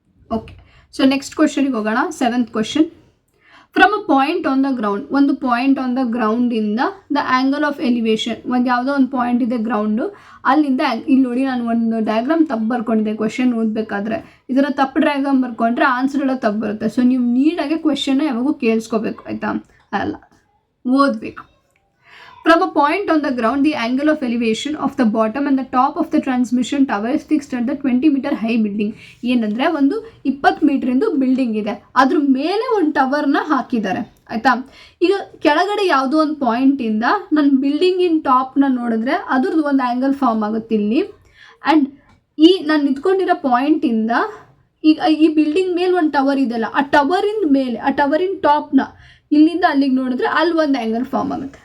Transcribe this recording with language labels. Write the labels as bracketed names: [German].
[Kannada] Okay, so next ಕ್ವಶನಿಗೆ ಹೋಗೋಣ. 7th question. [English] from a point on the ground, [Kannada] ಒಂದು point on the ಗ್ರೌಂಡಿಂದ the angle of elevation, ಒಂದು ಯಾವುದೋ ಒಂದು point ಇದೆ ground, ಅಲ್ಲಿಂದ ಇಲ್ಲಿ ನೋಡಿ ನಾನು ಒಂದು ಡಯಾಗ್ರಾಮ್ ತಪ್ಪು ಬರ್ಕೊಂಡಿದ್ದೆ ಕ್ವಶನ್ ಓದಬೇಕಾದ್ರೆ. ಇದರ ತಪ್ಪು ಡಯಾಗ್ರಾಮ್ ಬರ್ಕೊಂಡ್ರೆ ಆನ್ಸರ್ ಎಲ್ಲ ತಪ್ಪು ಬರುತ್ತೆ. ಸೊ ನೀವು ನೀಟಾಗಿ ಕ್ವಶನ್ನ ಯಾವಾಗೂ ಕೇಳಿಸ್ಕೋಬೇಕು ಆಯಿತಾ, ಅಲ್ಲ ಓದಬೇಕು. [English] From a point on the ground, the angle of elevation of the bottom and the top of the transmission tower is fixed at the 20-meter high building. [Kannada] ಏನಂದರೆ ಒಂದು 20 ಮೀಟ್ರಿಂದು ಬಿಲ್ಡಿಂಗ್ ಇದೆ, ಅದ್ರ ಮೇಲೆ ಒಂದು ಟವರ್ನ ಹಾಕಿದ್ದಾರೆ ಆಯಿತಾ. ಈಗ ಕೆಳಗಡೆ ಯಾವುದೋ ಒಂದು ಪಾಯಿಂಟಿಂದ ನನ್ನ ಬಿಲ್ಡಿಂಗಿನ ಟಾಪ್ನ ನೋಡಿದ್ರೆ ಅದ್ರದ್ದು ಒಂದು ಆ್ಯಂಗಲ್ ಫಾರ್ಮ್ ಆಗುತ್ತೆ ಇಲ್ಲಿ. ಆ್ಯಂಡ್ ನಾನು ನಿಂತ್ಕೊಂಡಿರೋ ಪಾಯಿಂಟಿಂದ ಈಗ ಈ ಬಿಲ್ಡಿಂಗ್ ಮೇಲೆ ಒಂದು ಟವರ್ ಇದೆಯಲ್ಲ, ಆ ಟವರಿನ ಟಾಪ್ನ ಇಲ್ಲಿಂದ ಅಲ್ಲಿಗೆ ನೋಡಿದ್ರೆ ಅಲ್ಲಿ ಒಂದು ಆ್ಯಂಗಲ್ ಫಾರ್ಮ್ ಆಗುತ್ತೆ.